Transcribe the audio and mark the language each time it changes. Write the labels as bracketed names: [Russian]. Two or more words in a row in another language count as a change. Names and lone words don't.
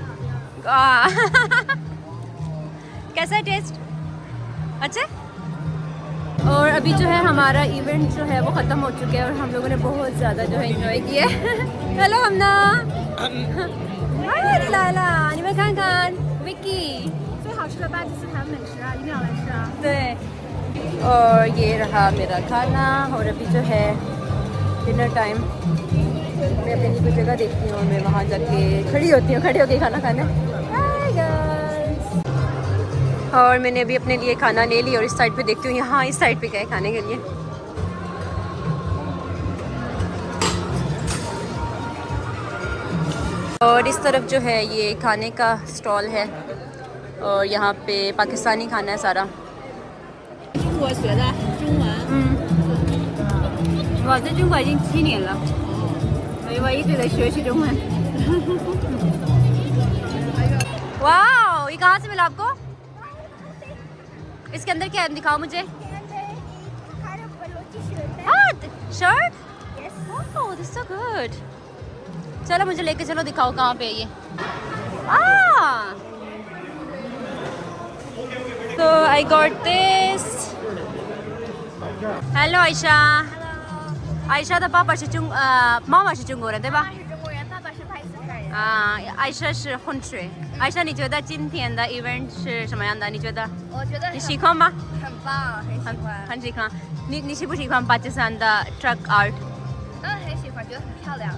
[Hindi] कैसा है टेस्ट? अच्छा। और अभी जो है हमारा इवेंट जो है वो ख़त्म हो चुका है और हम लोगों ने बहुत ज़्यादा जो है इंजॉय किया है। हेलो हमना। हाय लाला, [Chinese] 你们看看 Vicky 最好吃的巴基斯坦美食啊，一定要来吃啊！对। [Hindi] और ये रहा मेरा खाना और अभी जो है [English] dinner time. [Hindi] मैं अपनी कोई जगह देखती हूँ, मैं वहाँ जाके खड़ी होती हूँ, खड़े होके खाना खाने। [English] hi guys. [Hindi] और मैंने अभी अपने लिए खाना ले लिया और इस साइड पे देखती हूँ, यहाँ इस साइड पे गए खाने के लिए। और इस तरफ जो है ये खाने का स्टॉल है और यहाँ पे पाकिस्तानी खाना है सारा। [Chinese] 中国学的中文。我在中国已经7年了，所以我一直在学习中文。 [Hindi] वाओ, ये कहाँ से मिला आपको? इसके अंदर क्या है दिखाओ मुझे। शर्ट? [English] oh this so good. [Hindi] चलो मुझे लेके चलो, दिखाओ कहाँ पे है ये। [English] So I got this. [Chinese] Hello Aisha. Aisha 的爸爸是妈妈是中国人对吧？是中国人，爸爸是巴基斯坦人。 Aisha 是混血。Aisha 你觉得今天的 event 是什么样的？你觉得？我觉得你喜欢吗？很棒，很喜欢。很喜欢。你喜不喜欢巴基斯坦的 [English] truck art？ [Chinese] 很喜欢，觉得很漂亮。